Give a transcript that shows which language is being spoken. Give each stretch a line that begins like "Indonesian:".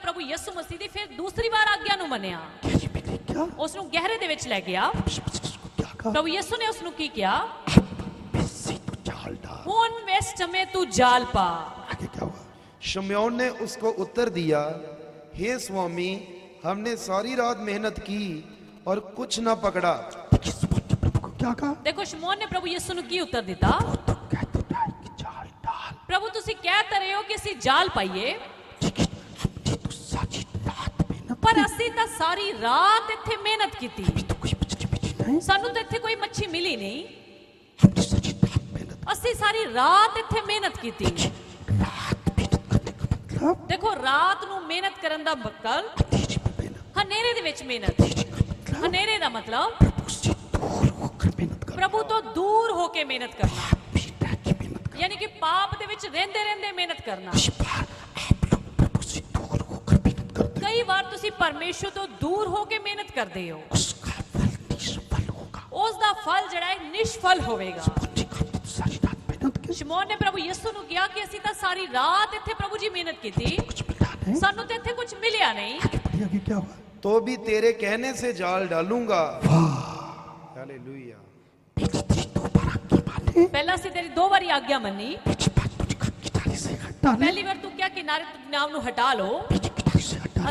Punjabi: ਪ੍ਰਭੂ ਯਿਸੂ ਮਸੀਹ ਦੀ ਫਿਰ ਦੂਸਰੀ ਵਾਰ ਆਗਿਆ ਨੂੰ ਮੰਨਿਆ।
Hindi: गहरे में ले गया।
Punjabi: ਉਸ ਨੂੰ ਗਹਿਰੇ ਦੇ ਵਿੱਚ ਲੈ ਗਿਆ।
Hindi: यीशु मसीह ने उसको क्या कहा?
Punjabi: ਪ੍ਰਭੂ ਯਿਸੂ ਨੇ ਉਸ ਨੂੰ ਕੀ ਕਿਹਾ?
Hindi: इससे तो जाल डाल।
Punjabi: ਹੁਣ ਇਸ ਸਮੇਂ ਤੂੰ ਜਾਲ ਪਾ।
Hindi: आगे क्या हुआ? शिमोन ने उसको उत्तर दिया, हे स्वामी, हमने सारी रात मेहनत की और कुछ ना पकड़ा। देखिए शमौन ने प्रभु को क्या कहा?
Punjabi: ਦੇਖੋ ਸ਼ਮੌਨ ਨੇ ਪ੍ਰਭੂ ਯਿਸੂ ਨੂੰ ਕੀ ਉੱਤਰ ਦਿੱਤਾ?
Hindi: वो तो कहते था कि जाल डाल,
Punjabi: ਪ੍ਰਭੂ ਤੁਸੀਂ ਕਹਿ ਤਾਂ ਰਹੇ ਹੋ ਕਿ ਅਸੀਂ ਜਾਲ ਪਾਈਏ,
Hindi: लेकिन हमने तो सारी रात मेहनत
Punjabi: ਪਰ
Hindi: की,
Punjabi: ਅਸੀਂ ਤਾਂ ਸਾਰੀ ਰਾਤ ਇੱਥੇ ਮਿਹਨਤ ਕੀਤੀ,
Hindi: अभी तो कुछ मछली मिली नहीं।
Punjabi: ਸਾਨੂੰ ਤਾਂ ਇੱਥੇ ਕੋਈ ਮੱਛੀ ਮਿਲੀ ਨਹੀਂ।
Hindi: हमने सारी रात मेहनत
Punjabi: ਅਸੀਂ ਸਾਰੀ ਰਾਤ ਇੱਥੇ ਮਿਹਨਤ ਕੀਤੀ।
Hindi: की। रात मेहनत करने का मतलब
Punjabi: ਦੇਖੋ ਰਾਤ ਨੂੰ ਮਿਹਨਤ ਕਰਨ ਦਾ ਮਤਲਬ
Hindi: अंधेरे में मेहनत।
Punjabi: ਹਨੇਰੇ ਦੇ ਵਿੱਚ ਮਿਹਨਤ।
Hindi: अंधेरे का मतलब
Punjabi: ਹਨੇਰੇ ਦਾ ਮਤਲਬ
Hindi: प्रभु से दूर होकर मेहनत करना।
Punjabi: ਪ੍ਰਭੂ ਤੋਂ ਦੂਰ ਹੋ ਕੇ ਮਿਹਨਤ ਕਰਨਾ,
Hindi: आप भी रह के मेहनत करना।
Punjabi: ਯਾਨੀ ਕਿ ਪਾਪ ਦੇ ਵਿੱਚ ਰਹਿੰਦੇ ਰਹਿੰਦੇ ਮਿਹਨਤ ਕਰਨਾ।
Hindi: इस बार आप लोग प्रभु से दूर होकर मेहनत करते हैं,
Punjabi: ਕਈ ਵਾਰ ਤੁਸੀਂ ਪਰਮੇਸ਼ਰ ਤੋਂ ਦੂਰ ਹੋ ਕੇ ਮਿਹਨਤ ਕਰਦੇ ਹੋ,
Hindi: उसका फल निष्फल होगा।
Punjabi: ਉਸ ਦਾ ਫਲ ਜਿਹੜਾ ਹੈ ਨਿਸ਼ਫਲ ਹੋਵੇਗਾ।
Hindi: मुझे हमने तो सारी रात मेहनत की,
Punjabi: ਸ਼ਮੌਨ ਨੇ ਪ੍ਰਭੂ ਯਿਸੂ ਨੂੰ ਕਿਹਾ ਕਿ ਅਸੀਂ ਤਾਂ ਸਾਰੀ ਰਾਤ ਇੱਥੇ ਪ੍ਰਭੂ ਜੀ ਮਿਹਨਤ ਕੀਤੀ,
Hindi: कुछ मिला नहीं।
Punjabi: ਸਾਨੂੰ ਤੇ ਇੱਥੇ ਕੁਝ ਮਿਲਿਆ ਨਹੀਂ।
Hindi: आगे क्या हुआ? तो भी तेरे कहने से जाल डालूंगा। हालेलुया। पहली तेरी दो बार आज्ञा माने,
Punjabi: ਪਹਿਲਾਂ ਅਸੀਂ तੇरी दो वारी आज्ञा ਮੰਨੀ।
Hindi: दूसरी बात तुझे किनारे से हटाने,
Punjabi: ਪਹਿਲੀ ਵਾਰ ਤੂੰ ਕਿਹਾ ਕਿਨਾਰੇ ਤੋਂ ਨਾਵ ਨੂੰ ਹਟਾ ਲਓ,
Hindi: पीछे किनारे से हटा,